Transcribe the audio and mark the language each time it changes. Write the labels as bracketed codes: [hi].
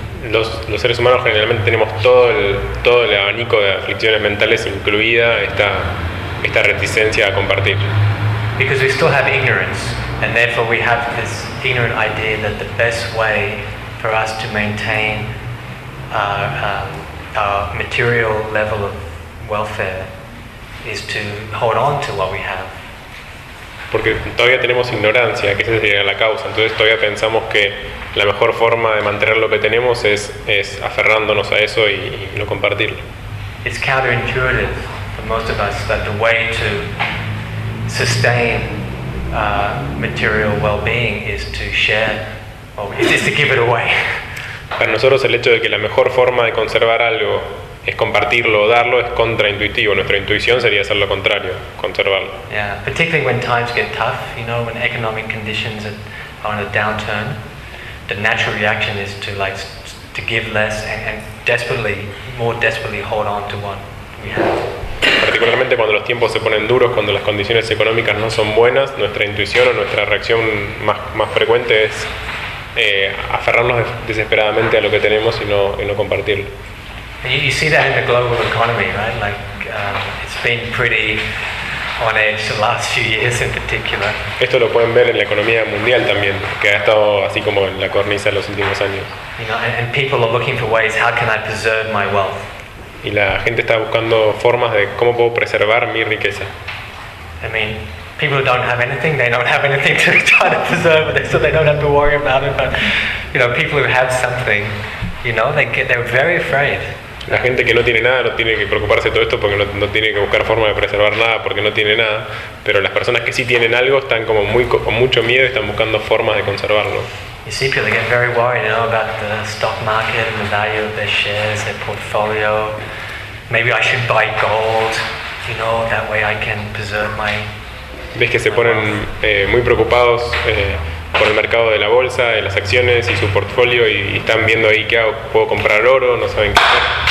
[es] Los seres humanos generalmente tenemos todo el abanico de aflicciones mentales incluida esta reticencia a compartir. [en] Because we still have ignorance, and therefore we have this ignorant idea that the best way for us to maintain our material level of welfare is to hold on to what we have. [es] Porque todavía tenemos ignorancia, que esa sería la causa. Entonces todavía pensamos que la mejor forma de mantener lo que tenemos es aferrándonos a eso y no compartirlo. [en] It's counterintuitive for most of us that the way to sustain material well-being is to share, or is to give it away. [es] Para nosotros el hecho de que la mejor forma de conservar algo es compartirlo o darlo es contraintuitivo. Nuestra intuición sería hacer lo contrario, conservarlo. [en] Yeah, particularly when times get tough, you know, when economic conditions are on a downturn, the natural reaction is to like to give less and desperately, more desperately hold on to what we have. [es] Particularmente cuando los tiempos se ponen duros, cuando las condiciones económicas no son buenas, nuestra intuición o nuestra reacción más frecuente es aferrarnos desesperadamente a lo que tenemos y no compartirlo. [en] You see that in the global economy, right? Like it's been pretty on edge the last few years in particular. [es] Esto lo pueden ver en la economía mundial también, que ha estado así como en la cornisa los últimos años. [en] You know, and people are looking for ways, how can I preserve my wealth? [es] Y la gente está buscando formas de cómo puedo preservar mi riqueza. [en] I mean, people don't have anything, they don't have anything to try to preserve, so they don't have to worry about it, but you know, people who have something, you know, they're very afraid. [es] La gente que no tiene nada no tiene que preocuparse de todo esto porque no tiene que buscar forma de preservar nada porque no tiene nada, pero las personas que sí tienen algo están como muy con mucho miedo y están buscando formas de conservarlo. [en] You see, people get very worried, you know, about the stock market and the value of their shares, their portfolio. Maybe I should buy gold, you know, that way I can preserve my. [es] Ves que se ponen muy preocupados por el mercado de la bolsa, de las acciones y su portfolio y están viendo ahí qué hago, puedo comprar oro, no saben qué hacer.